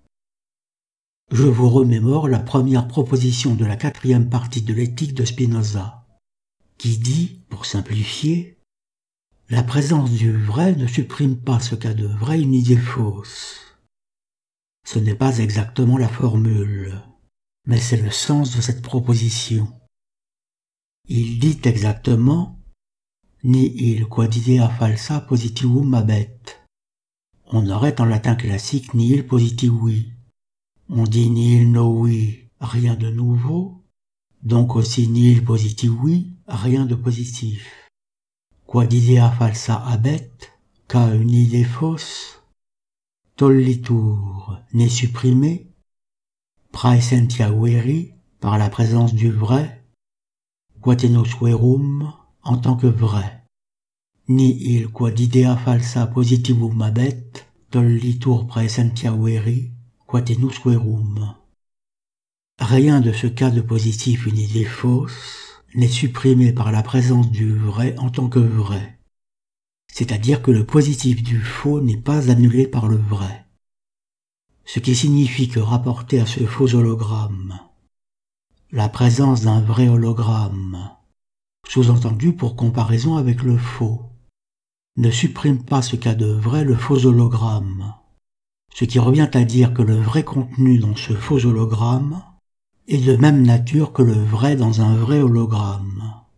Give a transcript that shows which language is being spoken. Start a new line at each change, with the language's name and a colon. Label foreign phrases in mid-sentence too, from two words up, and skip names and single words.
French: Je vous remémore la première proposition de la 4e partie de l'éthique de Spinoza, qui dit, pour simplifier, « La présence du vrai ne supprime pas ce qu'a de vrai une idée fausse. » Ce n'est pas exactement la formule, mais c'est le sens de cette proposition. Il dit exactement «
Latin: Nihil quod idea falsa positivum habet ».
French: On aurait en latin classique «
Latin: nihil positivui ».
French: On dit «
Latin: nihil novi »,
French: rien de nouveau, donc aussi «
Latin: nihil positivui
French: », rien de positif.
Latin: Quod idea falsa habet,
French: qu'a une idée fausse, tollitur, n'est supprimé,
Latin: praesentia veri,
French: par la présence du vrai,
Latin: quatenus verum,
French: en tant que vrai.
Latin: Nihil quod idea falsa positivum habet, tollitur praesentia veri, quatenus verum.
French: Rien de ce cas de positif une idée fausse n'est supprimé par la présence du vrai en tant que vrai. C'est-à-dire que le positif du faux n'est pas annulé par le vrai. Ce qui signifie que rapporté à ce faux hologramme, la présence d'un vrai hologramme, sous-entendu pour comparaison avec le faux, ne supprime pas ce qu'a de vrai le faux hologramme, ce qui revient à dire que le vrai contenu dans ce faux hologramme est de même nature que le vrai dans un vrai hologramme.